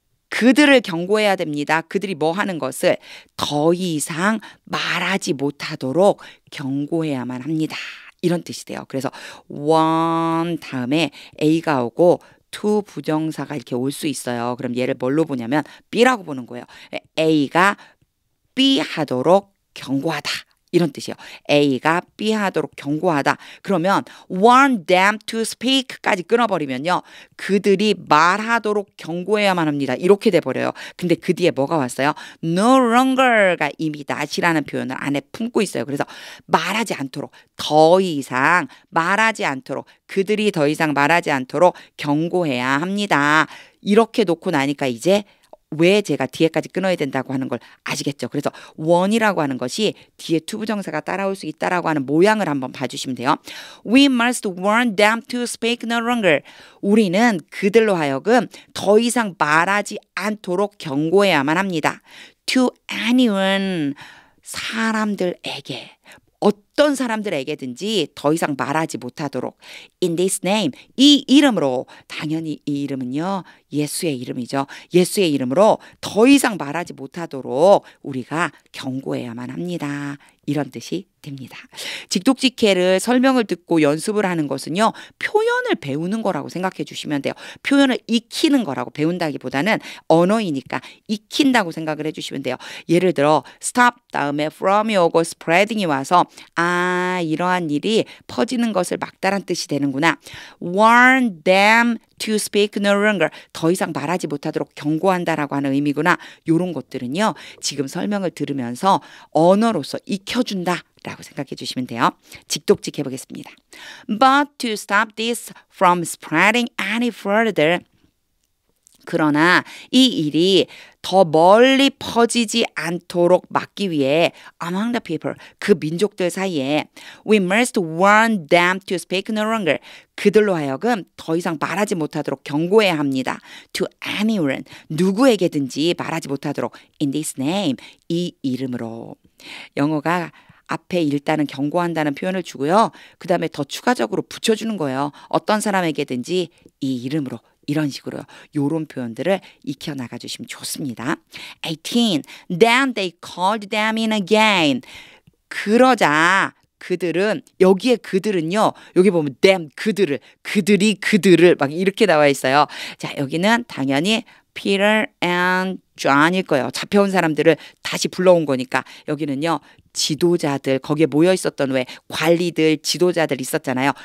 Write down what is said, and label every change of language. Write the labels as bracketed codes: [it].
[ko] 그들을 경고해야 됩니다. 그들이 뭐 하는 것을 더 이상 말하지 못하도록 경고해야만 합니다. 이런 뜻이 돼요. 그래서 warn 다음에 A가 오고 to 부정사가 이렇게 올 수 있어요. 그럼 얘를 뭘로 보냐면 B라고 보는 거예요. A가 B 하도록 경고하다. 이런 뜻이에요. A가 B 하도록 경고하다. 그러면 [en] warn them to speak [ko] 까지 끊어버리면요. 그들이 말하도록 경고해야만 합니다. 이렇게 돼버려요. 근데 그 뒤에 뭐가 왔어요? [en] no longer [ko] 가 이미 not이라는 표현을 안에 품고 있어요. 그래서 말하지 않도록 더 이상 말하지 않도록 그들이 더 이상 말하지 않도록 경고해야 합니다. 이렇게 놓고 나니까 이제 왜 제가 뒤에까지 끊어야 된다고 하는 걸 아시겠죠? 그래서 warn이라고 하는 것이 뒤에 투부정사가 따라올 수 있다라고 하는 모양을 한번 봐주시면 돼요. [en] We must warn them to speak no longer. [ko] 우리는 그들로 하여금 더 이상 말하지 않도록 경고해야만 합니다. [en] To anyone [ko] 사람들에게 어떤 사람들에게든지 더 이상 말하지 못하도록 [en] in this name [ko] 이 이름으로 당연히 이 이름은요 예수의 이름이죠. 예수의 이름으로 더 이상 말하지 못하도록 우리가 경고해야만 합니다. 이런 뜻이 됩니다. 직독직해를 설명을 듣고 연습을 하는 것은요. 표현을 배우는 거라고 생각해 주시면 돼요. 표현을 익히는 거라고 배운다기보다는 언어이니까 익힌다고 생각을 해주시면 돼요. 예를 들어 [en] stop [ko] 다음에 from이 오고 spreading이 와서 이러한 일이 퍼지는 것을 막다란 뜻이 되는구나. [en] warn them to speak no longer. [ko] 더 이상 말하지 못하도록 경고한다라고 하는 의미구나. 이런 것들은요. 지금 설명을 들으면서 언어로서 익혀준다. 라고 생각해 주시면 돼요. 직독직 해보겠습니다. [en] But to stop this from spreading any further. [ko] 그러나 이 일이 더 멀리 퍼지지 않도록 막기 위해 [en] among the people, [ko] 그 민족들 사이에 [en] we must warn them to speak no longer. [ko] 그들로 하여금 더 이상 말하지 못하도록 경고해야 합니다. [en] To anyone, [ko] 누구에게든지 말하지 못하도록 [en] in this name, [ko] 이 이름으로. 영어가 앞에 일단은 경고한다는 표현을 주고요. 그 다음에 더 추가적으로 붙여주는 거예요. 어떤 사람에게든지 이 이름으로. 이런 식으로요. 요런 표현들을 익혀 나가주시면 좋습니다. 18. [en] Then they called them in again. [ko] 그러자 그들은 여기에 그들은요. 여기 보면 them 그들을 그들이 그들을 막 이렇게 나와 있어요. 자 여기는 당연히 Peter and John일 거예요. 잡혀온 사람들을 다시 불러온 거니까 여기는요. 지도자들 거기에 모여 있었던 왜 관리들 지도자들 있었잖아요.